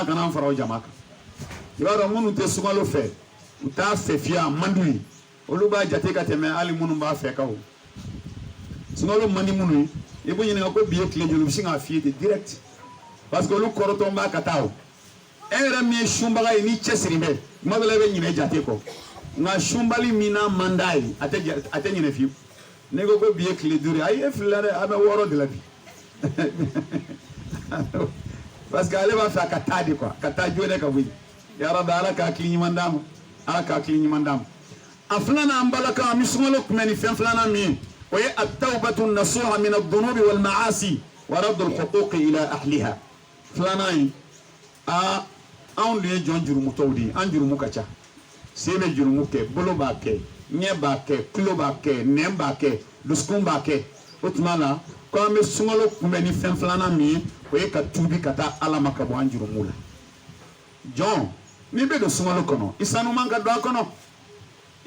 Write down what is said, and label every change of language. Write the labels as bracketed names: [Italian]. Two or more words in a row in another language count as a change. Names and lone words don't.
[Bambara] kana an fara o jama kan i b'a dɔn minnu tɛ sunkalo fɛ u t'a fɛ fiyewu a man d'u ye olu b'a jate ka tɛmɛ hali minnu b'a fɛ kan o sunkalo man di minnu ye i b'u ɲininka ko bi ye tile joli u bɛ sin k'a f'i ye ten [French] direct parce que [Bambara] olu kɔrɔtɔn b'a ka taa o e yɛrɛ min ye sunbaga ye n'i cɛsiri bɛ tuma dɔ la i bɛ ɲinɛ jate kɔ nka sunbali min n'a man d'a ye a tɛ ɲinɛ fiyewu ne ko bi ye tile 5 ayi e filila dɛ a bɛ 6 de la bi [French] parce que [Bambara] ale b'a fɛ a ka taa [French] de quoi [Bambara] ka taa jɔne ka bɔ yen yarabi ala k'a hakili ɲuman d'a ma ala k'a hakili ɲuman d'a ma a filanan an balakaw an bɛ sunkalo kunbɛn ni fɛn filanan min ye o ye [Arabic] التوبة النصوح من الذنوب والمعاصي ورد الحقوق إلى أهلها [Bambara] filanan ye anw de ye jɔn jurumutɔw de ye an jurumu ka ca sen bɛ jurumu kɛ bolo b'a kɛ ɲɛ b'a kɛ tulo b'a kɛ nɛn b'a kɛ dusukun b'a kɛ o tuma la ko an bɛ sunkalo kunbɛn ni fɛn filanan min ye o ye ka tuubi ka taa ala ma ka bɔ an jurumu la jɔn n'i bɛ don sunkalo kɔnɔ i sanu man ka don a kɔnɔ i